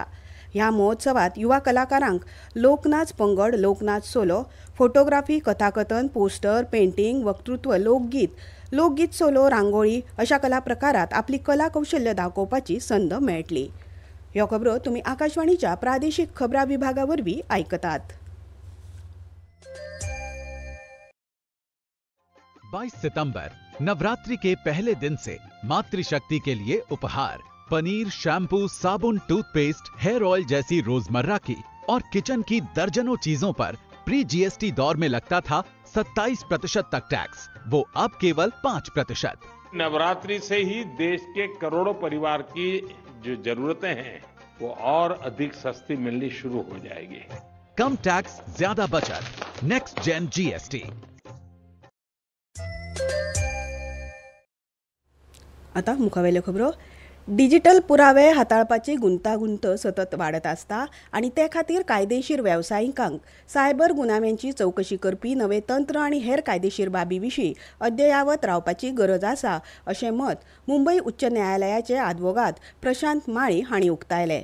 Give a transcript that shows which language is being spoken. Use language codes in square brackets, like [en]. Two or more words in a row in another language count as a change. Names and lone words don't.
[kok] ह्या महोत्सवात युवा कलाकारांक लोकनाच पंगड, लोकनाच सोलो, फोटोग्राफी, कथाकथन, [en] poster, painting, [kok] वक्तृत्व, लोकगीत सोलो, रांगोळी अशा कला प्रकारात आपली कला कौशल्य दाखोवपाची संद मेळटली. ह्यो खबरो तुम्ही आकाशवाणीच्या प्रादेशिक खबरां विभागावरवीं आयकतात. [hi] 22 सितंबर नवरात्रि के पहले दिन से मातृशक्ति के लिए उपहार पनीर, शैम्पू, साबुन, [en] toothpaste, hair oil [hi] जैसी रोजमर्रा की और किचन की दर्जनों चीजों पर [en] pre GST [hi] दौर में लगता था 27% तक टैक्स, वो अब केवल 5%। नवरात्रि से ही देश के करोड़ों परिवार की जो जरूरतें हैं वो और अधिक सस्ती मिलनी शुरू हो जाएगी। कम टैक्स, ज्यादा बचत, [en] next gen GST. [kok] आता मुखावेल्यो खबरो. डिजिटल पुरावे हाताळपाची गुंतागुंत सतत वाडत आसता आनी ते खातीर कायदेशीर वेवसायिकांक सायबर गुन्यांवांची चवकशी करपी नवे तंत्र आनी हेर कायदेशीर बाबी विशीं अद्ययावत रावपाची गरज आसा अशें मत मुंबय उच्च न्यायालयाचे आदवोगाद प्रशांत माळी हांणी उक्तायलें.